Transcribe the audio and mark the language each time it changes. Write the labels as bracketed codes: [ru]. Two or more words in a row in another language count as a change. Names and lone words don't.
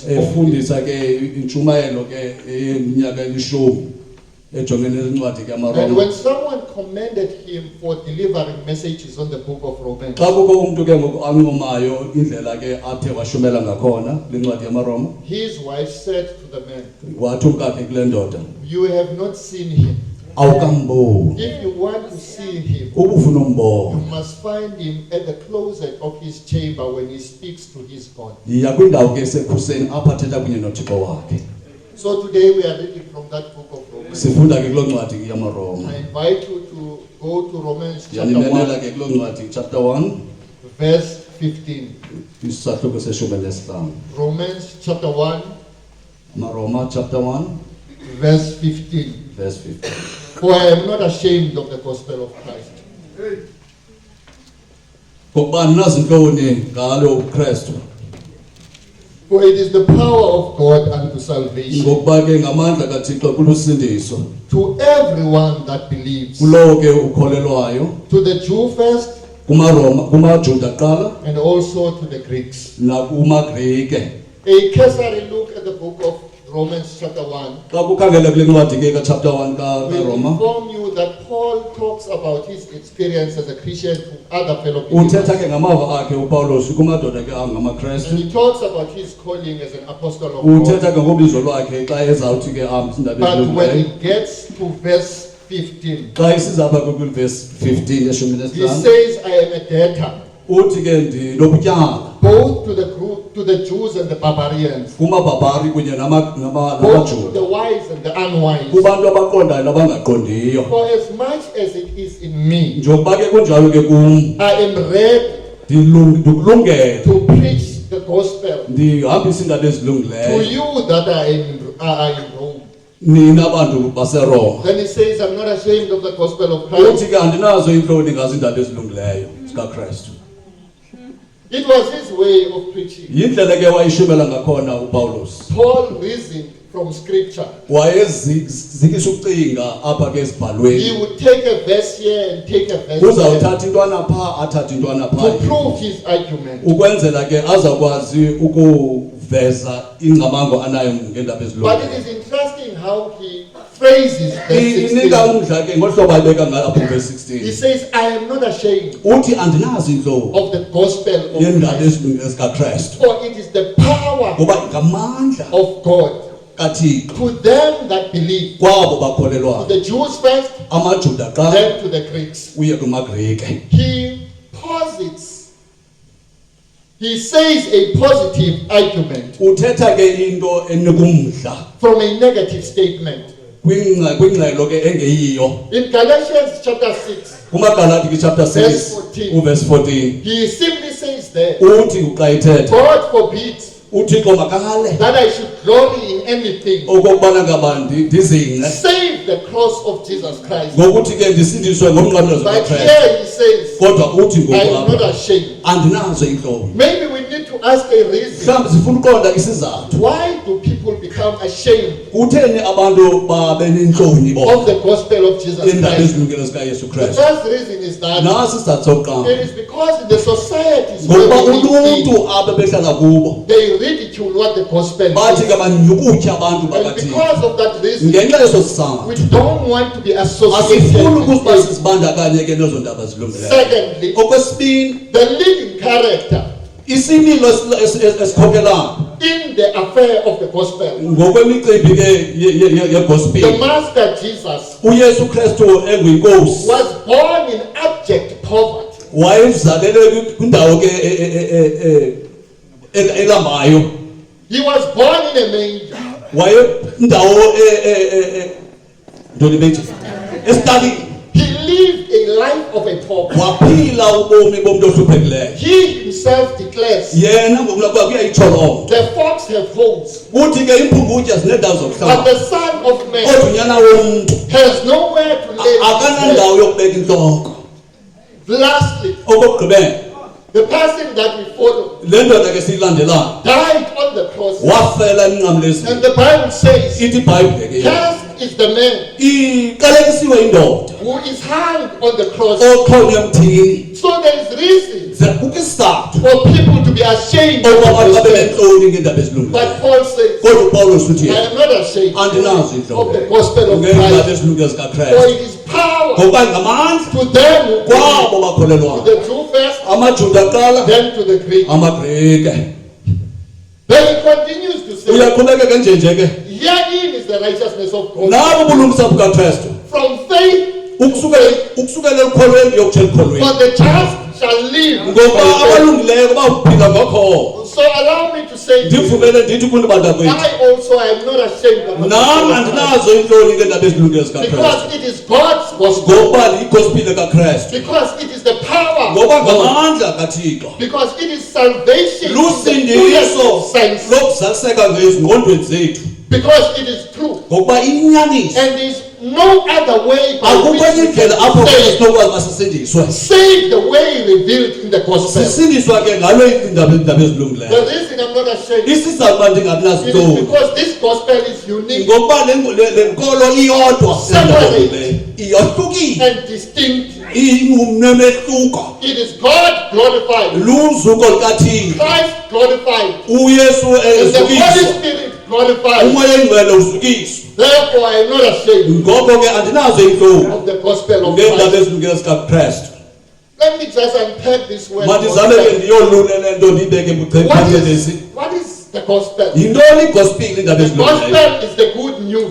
[xh] efundisa ke intshumayelo ke eminyaka elishumi ejongene nencwadi ke [en] And [xh] yamaRoma. [en] when someone commended him for delivering messages on the book of Romans, [xh] Xa kukho umuntu ke ngoku ancomayo indlela ke athe washumela ngakhona lencwadi yamaRoma, [en] his wife said to the man, [xh] wathi umkakhe kule ndoda, [en] "You have not seen him. [xh] awukamboni. [en] If you want to see him, [xh] Ubufuna [en] you [xh] umbona. [en] must find him at the closet of his chamber when he speaks to his God." [xh] Yiya kwindawo ke esekhuseni apha athetha kunye noThixo wakhe. [en] So today we are reading from that book of Romans. [xh] Sifunda ke kuloo ncwadi ke yamaRoma. [en] I invite you to go to Romans chapter [xh] yanimemela 1, ke kuloo ncwadi chapter 1 [en] verse 15. [xh] isahluko seshumi nesihlanu. [en] Romans chapter 1, [xh] Maroma chapter 1 [en] verse 15. verse 15. For I am not ashamed of the gospel of Christ. [xh] Ngokuba nazi ntoni ngalo uKristu. [en] For it is the power of God unto salvation [xh] Ngokuba ke ngamandla kaThixo kulusindiso [en] to everyone that believes, [xh] kulowo ke ukholelwayo, [en] to the Jew first [xh] kumaRoma, kumaJuda kuqala [en] and also to the Greeks. [xh] nakumaGrike. [en] A cursory look at the book of Romans chapter 1 [xh] Xa kukhangela kule ncwadi ke ka-chapter 1 [en] will [xh] kaRoma, [en] inform you that Paul talks about his experience as a Christian to other fellow [xh] uthetha [en] believers. [xh] ke ngamava akhe uPawulos kumadoda ke angamaKristu. [en] And he talks about his calling as an apostle of [xh] Uthetha [en] God. [xh] ke ngobizo lwakhe xa ezawuthi ke ahambe indaba [en] But when [xh] ezilungileyo. [en] it gets to verse 15, [xh] Xa isizapha kwivesi 15 yeshumi [en] he [xh] nesihlanu, [en] says, I am a debtor, [xh] uthi ke ndinobutyala [en] both to the group, to the Jews and the barbarians, [xh] kumabhabhari kunye [en] both to [xh] namaJuda, [en] the wise and the unwise. [xh] kubantu abaqondayo nabangaqondiyo. [en] For as much as it is in me, [xh] Njengoba ke kunjalo ke kum, [en] I am ready [xh] ndikulungele [en] to preach the gospel [xh] ndihambise indaba [en] to [xh] ezilungileyo [en] you that are in Rome. [xh] nina bantu baseRoma. [en] Then he says, I'm not ashamed of the gospel of [xh] Uthi [en] Christ. [xh] ke andinazo intloni ngazo indaba ezilungileyo zikaKristu. [en] It was his way of preaching. [xh] Yindlela ke wayishumela ngakhona uPawulos. [en] Paul reasoned from scripture. [xh] Wayezikisa ukucinga apha ke [en] He [xh] esibhalweni. [en] would take a verse here and take a verse there [xh] Uzawuthatha intwana pha athathe intwana [en] to [xh] pha. [en] prove his argument. [xh] Ukwenzela ke azakwazi ukuveza ingcamango anayo ngendaba [en] But it [xh] ezilungileyo. [en] is interesting how he phrases verse [xh] Inika 16. umdla ke ngohlobo ayibeka ngapha verse [en] He 16. says, I am not ashamed [xh] Uthi andinazi intloni [en] of the gospel of [xh] yendaba [en] Christ, [xh] ezilungileyo zikaKristu. [en] for it is the power [xh] Ngoba ngamandla [en] of God [xh] kaThixo [en] to them that believe, [xh] kwabo [en] to [xh] bakholelwayo. [en] the Jews first, [xh] AmaJuda xa [en] then to the Greeks. [xh] uye kumaGrike. [en] He posits, he says a positive argument [xh] Uthetha ke into enikumdla [en] from a negative statement. [xh] kwingxelo ke engeyiyo. [en] In Galatians chapter 6, [xh] KumaGalati ke chapter [en] Verse 6 14. [xh] uverse 14 [en] he simply says there, [xh] uthi xa ithetha [en] God forbids [xh] uThixo makale [en] that I should glory in anything [xh] okokubana ngaba ndizingce [en] save the cross of Jesus Christ. [xh] ngokuthi ke ndisindiswe ngomnqamlezo [en] But [xh] kaKristu. [en] here he says, [xh] Kodwa uthi [en] I am not [xh] ngoku [en] ashamed. [xh] andinazo intloni. [en] Maybe we need to ask a reason. [xh] Mhlawumbi sifuna uqonda isizathu. [en] Why do people become ashamed [xh] Kutheni abantu babe nentloni [en] of [xh] bona [en] the gospel of Jesus [xh] indaba [en] Christ? [xh] ezilungileyo zikaYesu [en] The [xh] Kristu? [en] first reason is that [xh] Nasi isizathu sokuqala. [en] it is because in the societies where [xh] Ngokuba [en] we live in, [xh] uluntu abe behlala kubo [en] they ridicule what the gospel [xh] bathi [en] is. [xh] ke banyukutya abantu [en] And [xh] bakathini. [en] because of that reason, [xh] Ngenxa yeso sizathu [en] we don't want to be [xh] asifuni [en] associated [xh] ukuba [en] with it. [xh] sizibandakanye ke nezo ndaba zilungileyo. [en] Secondly, [xh] Okwesibini, [en] the living character [xh] isimilo esikhokelayo [en] in the affair of the gospel. [xh] ngokwemicimbi ke [en] The [xh] yegospel. [en] Master Jesus [xh] uYesu Kristu enguyinkosi [en] was born in abject poverty. [xh] wayezalelwe kwindawo ke elambayo. [en] He was born in a manger. [xh] Indawo ntoni bethi esitalini. [en] He lived a life of a pauper. [xh] Waphila ubomi bomntu ohluphekileyo. [en] He himself declares, [xh] Yena ngokulapha kuyayitsholonga. [en] the fox have holes, [xh] Uthi ke imphungutya zineendawo [en] but [xh] zokuhlala. [en] the Son of Man [xh] Kodwa unyana womntu [en] has nowhere to lay his [xh] akanandawo [en] head. [xh] yokubeka intloko. [en] Lastly, [xh] Okokugqibela, [en] the person that we follow [xh] le ndoda ke siyilandelayo [en] died on the cross. [xh] wafela emnqamlezweni. [en] And the Bible says, [xh] Ithi iBhayibhile ke [en] cursed is the man [xh] iqalekisiwe indoda [en] who is hung on the cross. [xh] oxhonywe emthini. [en] So there is reason [xh] Kukho isizathu [en] for people to be ashamed of [xh] oba [en] the [xh] abantu babe [en] gospel. [xh] nentloni ngeendaba ezilungileyo. [en] But Paul says, [xh] Kodwa uPawulos uthi [en] I am not ashamed [xh] andinazo [en] of [xh] intloni [en] the gospel of [xh] ngeendaba [en] Christ, [xh] ezilungileyo [en] for [xh] zikaKristu. [en] it is power [xh] Ngoba ngamandla [en] to them who believe, [xh] kwabo [en] to [xh] bakholelwayo. [en] the Jew first, [xh] AmaJuda kuqala, [en] then to the Greek. [xh] amaGrike. [en] Then he continues to say, [xh] Uyaqhubeka nje ke. [en] herein is the righteousness of God. [xh] Nabo ubulungisa bukaKristu. [en] From faith, [xh] Ukusukela ekukholweni yokutsha ekukholweni. [en] for the just shall live by [xh] Ngoba [en] faith. [xh] abalungileyo baphila ngokho. [en] So allow me to say to you, [xh] ndivumele ndithi kubantu bakwethu [en] I also am not ashamed of the [xh] nam [en] gospel of Christ. [xh] andinazo iintloni ngeendaba ezilungileyo zikaKristu [en] Because it is God's gospel. [xh] ngokuba yigospile kaKristu [en] Because it is the power [xh] ngoba [en] of God. [xh] ngamandla kaThixo [en] Because it is salvation. in the [xh] lusindiso [en] fullest sense. [xh] lokuzaliseka ngezingqondweni zethu [en] Because it is true. [xh] ngokuba inyaniso [en] And there is no other way by [xh] akukho [en] which [xh] enye [en] we [xh] indlela [en] can [xh] apho [en] save. [xh] sinokwazi uba sisindiswe [en] Save the way revealed in the gospel. [xh] sisindiswa ke ngalo iindaba [en] The [xh] ezilungileyo [en] reason I'm not ashamed [xh] isizathu uba ndingabi [en] it is [xh] nazihloni [en] because this gospel is unique [xh] ngokuba le nkolo iyodwa [en] Separate. [xh] iyohlukile [en] and distinct. [xh] ingumnemehluko [en] It is God glorified, [xh] luzuko lukaThixo [en] Christ glorified, [xh] uyesu [en] and the Holy [xh] ezukiswa [en] Spirit glorified. [xh] umoya engcwele uzukiswa [en] Therefore, I am not ashamed [xh] ngoko ke andinazo iintloni [en] of the gospel of [xh] ngeendaba [en] Christ. [xh] ezilungileyo zikaKristu [en] Let me just unpack this word. [xh] mandizame ke [en] gospel. [xh] ndiyolule le nto ndiyibeke buchephangelesi [en] What is the gospel? [xh] yintoni igospile iindaba [en] The [xh] ezilungileyo [en] gospel is the good news.